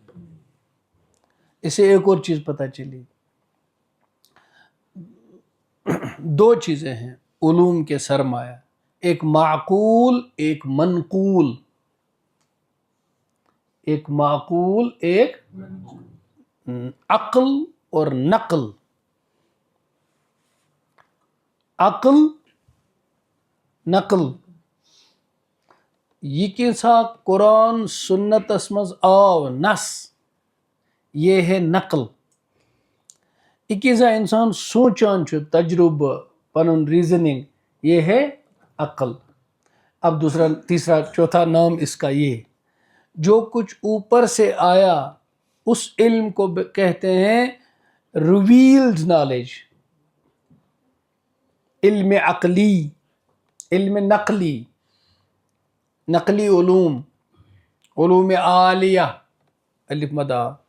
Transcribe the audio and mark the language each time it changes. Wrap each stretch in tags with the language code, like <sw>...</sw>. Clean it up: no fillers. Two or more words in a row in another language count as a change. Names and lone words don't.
<ur>اسے ایک اور چیز پتہ چلی، دو چیزیں ہیں علوم کے سرمایہ، ایک معقول، ایک منقول، ایک معقول، ایک عقل اور نقل۔</ur> <ks>عقل، نقل، یہ کیسا قرآن سنتس مز آو نص،</ks> <ur>یہ ہے نقل۔</ur> <ks>یہ کیسا انسان سوچان چھُ، تجربہ، پنن ریزننگ،</ks> <ur>یہ ہے عقل۔ اب دوسرا، تیسرا، چوتھا نام اس کا یہ، جو کچھ اوپر سے آیا اس علم کو کہتے ہیں</ur> <en>revealed knowledge,</en> <ur>علم عقلی، علم نقلی، نقلی علوم، علوم عالیہ، الف مدہ۔</ur>